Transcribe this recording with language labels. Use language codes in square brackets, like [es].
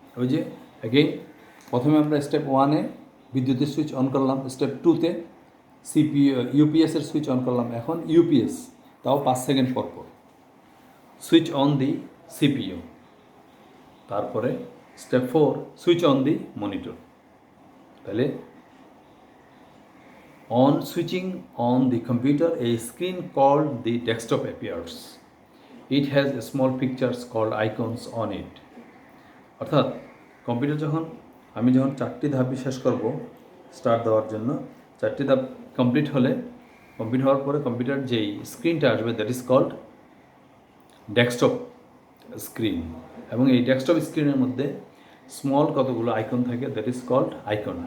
[bn] ওই যে অ্যাগেইন প্রথমে আমরা স্টেপ 1-এ বিদ্যুতের সুইচ অন করলাম, স্টেপ 2-তে ইউপিএসের সুইচ অন করলাম, এখন ইউপিএস, তাও 5 সেকেন্ড পর [en] Switch on the CPU. [bn] তারপরে [en] Step 4, switch on the monitor. তাহলে on switching on the computer, a screen called the desktop appears. It has small pictures called icons on it. [bn] অর্থাৎ computer আমি যখন 4টি ধাপ শেষ করব স্টার্ট দেওয়ার জন্য, 4টি ধাপ কমপ্লিট হওয়ার পরে কম্পিউটার যেই স্ক্রিনটা আসবে, [en] That is called desktop screen. [bn] এবং এই ডেস্কটপ স্ক্রিনের মধ্যে স্মল কতগুলো আইকন থাকে, [en] That is called icon.